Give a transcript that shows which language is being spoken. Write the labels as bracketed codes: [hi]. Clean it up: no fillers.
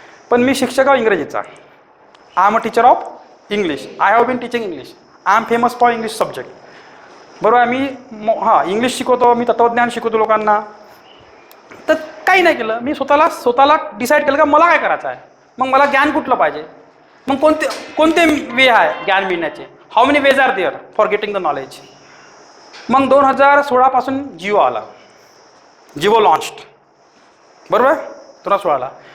[mr] पण मी शिक्षक आहे इंग्रजीचा. [en] I am a teacher of English. I have been teaching English. I am famous for English subject, [mr] बरोबर आहे. मी इंग्लिश शिकवतो, मी तत्त्वज्ञान शिकवतो लोकांना. तर काही नाही केलं मी, स्वतःला डिसाईड केलं का मला काय करायचं आहे, मग मला ज्ञान कुठलं पाहिजे, मग कोणते वे आहे ज्ञान मिळण्याचे. [en] How many ways are there for getting the knowledge. [mr] मग 2016 जिओ आला, जिओ लॉन्च्ड, बरोबर आहे 2016ला.